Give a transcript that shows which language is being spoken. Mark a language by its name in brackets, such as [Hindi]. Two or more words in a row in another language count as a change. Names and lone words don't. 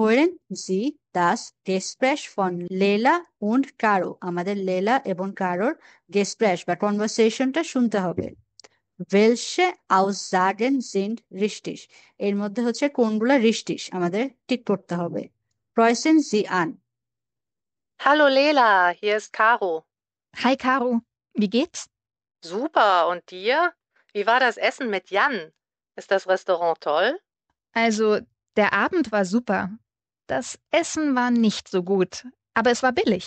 [German] Hören Sie das Gespräch von Leila und Caro? [Bangla] আমাদের লেলা এবং কারোর Gespräch বা কনভারসেশনটা শুনতে হবে। [German] Welche Aussagen sind richtig? [Bangla] এর মধ্যে হচ্ছে কোনগুলা richtig আমাদের ঠিক করতে হবে। [German] Kreuzen Sie an. Hallo Lela, hier ist Caro. Hi Caro, wie geht's? Super, und dir? Wie war das Essen mit Jan? Ist das Restaurant toll? Also, der Abend war super. Das Essen war nicht so gut, aber es war billig.